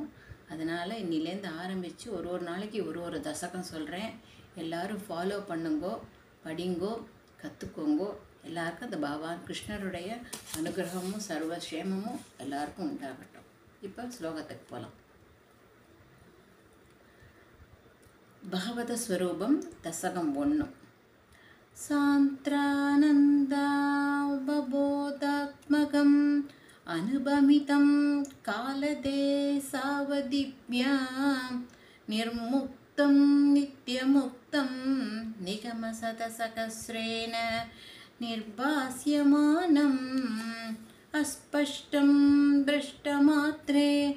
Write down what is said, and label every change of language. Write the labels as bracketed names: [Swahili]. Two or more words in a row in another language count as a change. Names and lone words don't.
[Tamil] அதனால் இன்னிலேருந்து ஆரம்பித்து ஒரு நாளைக்கு ஒரு தசகம் சொல்கிறேன். எல்லோரும் ஃபாலோ பண்ணுங்கோ, படிங்கோ, கற்றுக்கோங்கோ. எல்லாருக்கும் அந்த பகவான் கிருஷ்ணருடைய அனுகிரகமும் சர்வக்ஷேமமும் எல்லாருக்கும் உண்டாகட்டும். இப்போ ஸ்லோகத்துக்கு போகலாம். [Sanskrit] भगवत स्वरूपम दशकम 1 सान्त्रानन्दावबोधात्मकम् अनुभमितं कालदेशावदिभ्यां निर्मुक्तं नित्यमुक्तं निगमशतसहस्रेण निर्भास्यमानम् अस्पष्टं दृष्टमात्रे